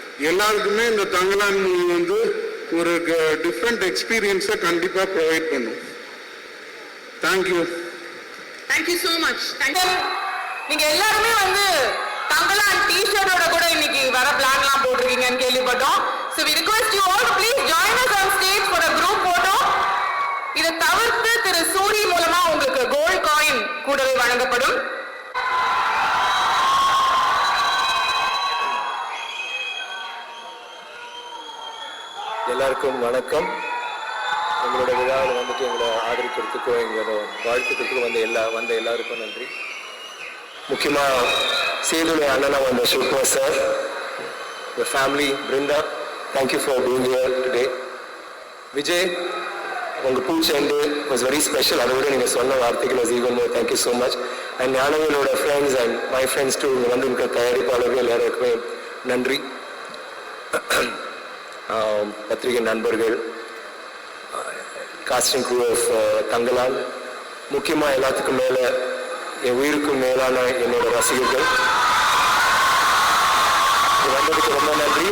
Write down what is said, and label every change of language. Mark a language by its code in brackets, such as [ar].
[ta] எல்லாருக்குமே இந்த தங்கலான் மூவி வந்து ஒரு டிஃப்ரெண்ட் எக்ஸ்பீரியன்ஸை கண்டிப்பா ப்ரொவைட் பண்ணும். [en] Thank you. Thank you so much. [ta] நீங்க எல்லாருமே வந்து தங்கலான் டி-ஷர்ட்டோட கூட இன்னைக்கு வர பிளான்லாம் போட்டிருக்கீங்கன்னு கேள்விப்பட்டோம். [en] So we request you all to please join us on stage for a group photo. [ta] இதை தவிர்த்து திரு சூரி மூலமா உங்களுக்கு கோல்ட் காயின் கூடவே வழங்கப்படும். எல்லாருக்கும் வணக்கம். எங்களோட விழாவில் வந்துட்டு எங்களை ஆதரிக்கிறதுக்கும் எங்களோட வாழ்த்துக்கிறதுக்கும் வந்த எல்லாருக்கும் நன்றி. முக்கியமாக சேதுடைய அண்ணனா வந்த Sushma sir, [en] your family, Brinda, thank you for being here today. [ta] Vijay, உங்கள் பூச்செண்டு [en] Was very special. [ta] அதை விட நீங்கள் சொன்ன வார்த்தைகள் [en] Was even more. Thank you so much. And [ta] ஞானவேலோட friends [en] and my friends too [ta] இங்கே வந்து இருக்கிற தயாரிப்பாளர்கள் எல்லாருக்குமே நன்றி. பத்திரிகை நண்பர்கள், [en] casting crew of [ta] தங்கலான், முக்கியமாக எல்லாத்துக்கும் மேலே என் உயிருக்கும் மேலான என்னோட ரசிகர்கள் வந்ததுக்கு ரொம்ப நன்றி.